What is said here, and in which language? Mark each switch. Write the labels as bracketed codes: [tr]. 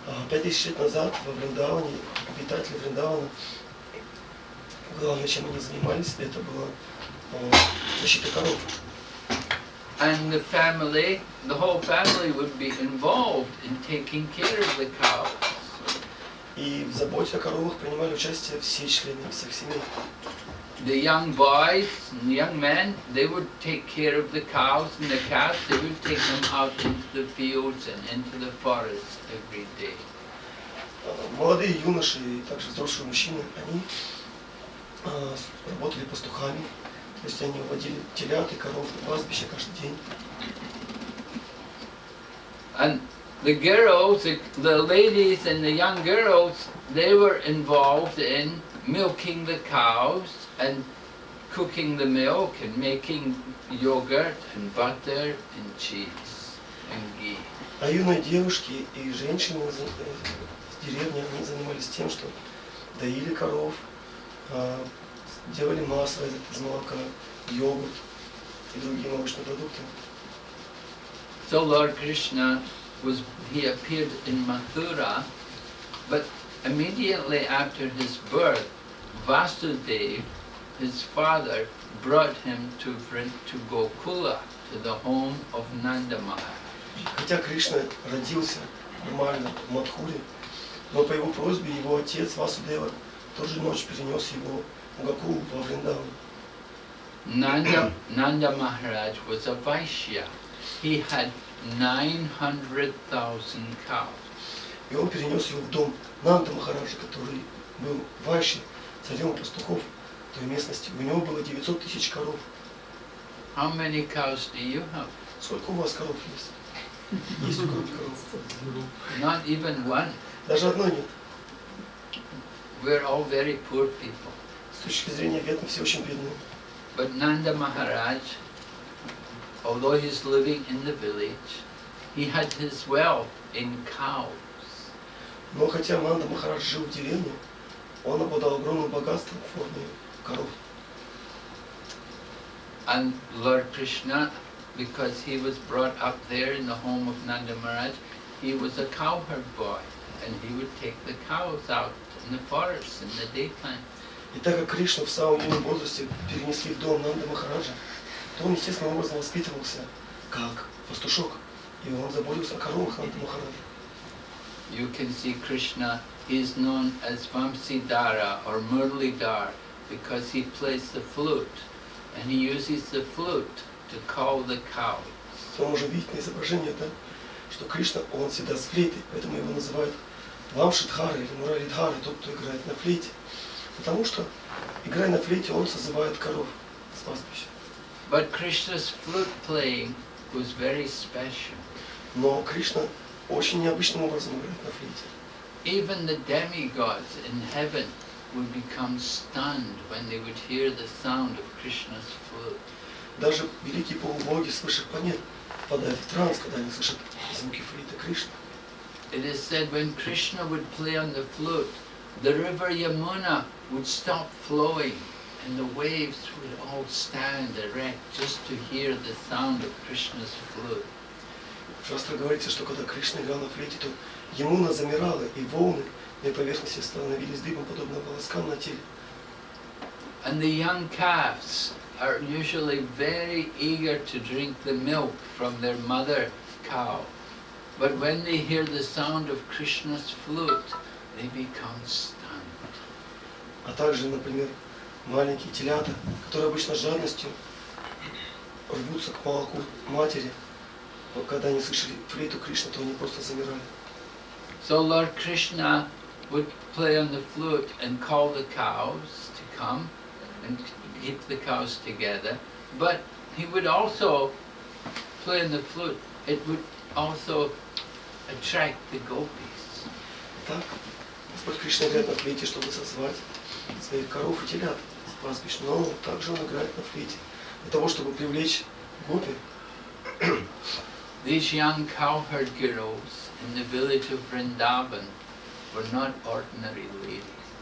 [ru] 5000 лет назад во Вриндаване, обитатели Вриндавана, главное, чем они занимались, это была защита коров. [en] And the family, the whole family would be involved in taking care of the cows. [ru] И в заботе о коровах принимали участие все члены всех семей. [en] The young boys and young men, they would take care of the cows, and the calves, they would take them out into the fields and into the forests every day. [ru] Молодые юноши и также взрослые мужчины, они работали пастухами, то есть они уводили телят и коров на пастбище каждый день. [en] And the girls, the ladies and the young girls, they were involved in milking the cows and cooking the milk and making yogurt and butter and cheese and ghee. [ru] А юные девушки и женщины в деревне, они занимались тем, что доили коров, делали масло из молока, йогурт и другие молочные продукты. [en] So Lord Krishna he appeared in Mathura, but immediately after his birth, Vasudeva, his father, brought him to Gokula, to the home of Nanda Maharaj. [ru] Хотя Кришна родился нормально в Мадхуре, но по его просьбе его отец Васудева тоже ночь перенес его в Гокулу во Вриндаван. [en] Nanda Maharaj was a Vaishya. He had 900,000 cows. [ru] И он перенес его в дом Нанда Махараджа, который был вайши, царем пастухов той местности. У него было 900 тысяч коров. [en] How many cows do you have? [ru] Сколько у вас коров есть? Есть у кого-то коров? [en] Not even one. [ru] Даже одной нет. [en] We're all very poor people. [ru] С точки зрения вет мы все очень бедные. [en] But Nanda Maharaj, although he's living in the village, he had his wealth in cows. [ru] Но хотя Нанда Махарадж жил в деревне, он обладал огромным богатством в форме коров. [en] And Lord Krishna, because he was brought up there in the home of Nanda Maharaj, he was a cowherd boy, and he would take the cows out in the forest in the daytime. [ru] И так как Кришну в самом юном возрасте перенесли в дом Нанда Махараджа, то он естественным образом воспитывался как пастушок, и он заботился о коровах Нанда Махараджа. [en] You can see Krishna, he is known as Vamsidhara or Murlidhar because he plays the flute, and he uses the flute to call the cows. [ru] Мы можем видеть на изображении, да, что Кришна, он всегда с флейтой, поэтому его называют Вамшидхара или Муралидхара, тот, кто играет на флейте. Потому что, играя на флейте, он созывает коров с пастбища. [en] But Krishna's flute playing was very special. [ru] Но Кришна очень необычным образом играет на флейте. [en] Even the demigods in heaven would become stunned when they would hear the sound of Krishna's flute. [ru] Даже великие полубоги с высших планет впадают в транс, когда они слышат звуки флейты Кришны. [en] It is said when Krishna would play on the flute, the river Yamuna would stop flowing and the waves would all stand erect just to hear the sound of Krishna's flute. [ru] В шастре говорится, что когда Кришна играл на флейте, то Ямуна замирала, и волны на поверхности становились дыбом, подобно волоскам на теле. [en] And the young calves are usually very eager to drink the milk from their mother cow. But when they hear the sound of Krishna's flute, they become stunned. [ru] А также, например, маленькие телята, которые обычно с жадностью рвутся к молоку матери, но когда они слышали флейту Кришны, то они просто замирали. [en] So Lord Krishna would play on the flute and call the cows to come and keep the cows together. But he would also play on the flute. It would also attract the gopis. [ru] Так, Господь Кришна играет на флейте, чтобы созвать своих коров и телят с пастбищ, но также он играет на флейте для того, чтобы привлечь гопи. [en] These young cowherd girls in the village of Vrindavan were not ordinary ladies.